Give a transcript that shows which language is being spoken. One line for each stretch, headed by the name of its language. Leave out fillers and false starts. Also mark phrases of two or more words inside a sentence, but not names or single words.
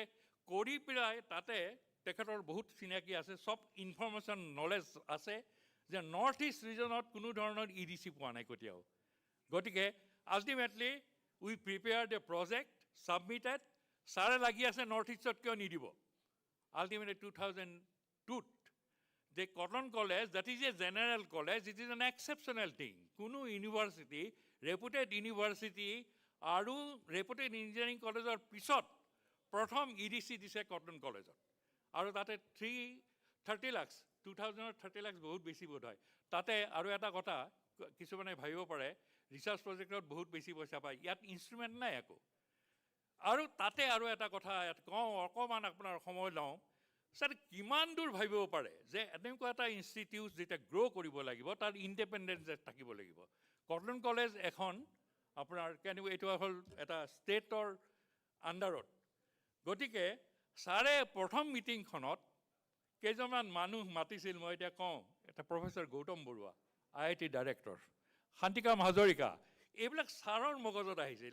Assamese: কৰি পেলাই তাতে তেখেতৰ বহুত চিনাকি আছে চব
English: information knowledge
Assamese: আছে যে নৰ্থ ইষ্ট ৰিজনত কোনো ধৰণৰ EDC পোৱা নাই কেতিয়াও গতিকে আল্টিমেটলি
English: we prepared a project submitted
Assamese: ছাৰে লাগি আছে নৰ্থ ইষ্টত কিয় নিদিব আল্টিমেটলি 2002ত
English: the Cotton College, that is a general college, it is an exceptional thing.
Assamese: কোনো ইউনিভাৰ্চিটি,
English: reputed university,
Assamese: আৰু
English: reputed engineering college
Assamese: or pisot, prothom EDC dise Cotton College. আৰু তাতে 30 লাখ, 2030 লাখ বহুত বেছি বড় হয়. তাতে আৰু এটা কথা, কিছুমানে ভাবিব পাৰে,
English: research project
Assamese: ত বহুত বেছি পইচা পায়. য'ত ইনষ্ট্ৰুমেণ্ট নাই একো. আৰু তাতে আৰু এটা কথা, অকমান আপোনাৰ সময় lওঁ, ছাৰ কিমান দূৰ ভাবিব পাৰে যে এনেকুৱা এটা ইনষ্টিটিউট যেতিয়া গ্ৰ' কৰিব লাগিব তাৰ ইণ্ডিপেণ্ডেঞ্চ থাকিব লাগিব কটন কলেজ এখন আপোনাৰ কেনেকুৱা এইটো হ'ল এটা ষ্টেটৰ আণ্ডাৰত গতিকে ছাৰে প্ৰথম মিটিংখনত কেইজনমান মানুহ মাতিছিল মই এতিয়া কওঁ এটা প্ৰফেচৰ গৌতম বৰুৱা IIT ডাইৰেক্টৰ শান্তিকাম হাজৰিকা এইবিলাক ছাৰৰ মগজত আহিছিল